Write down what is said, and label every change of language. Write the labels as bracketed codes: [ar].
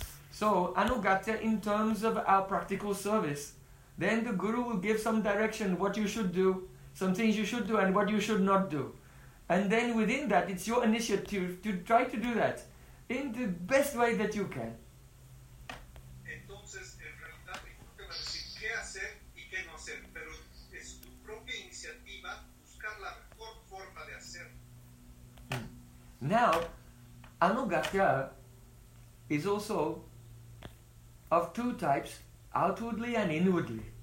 [en] So, anugatya in terms of our practical service, then the guru will give some direction, what you should do, some things you should do and what you should not do. And then within that, it's your initiative to try to do that in the best way that you can. [es] Entonces, en realidad, el guru te va a decir qué hacer y qué no hacer, pero es tu propia iniciativa buscar la mejor forma de hacer. [en] Now, anugatya is also of two types, outwardly and inwardly.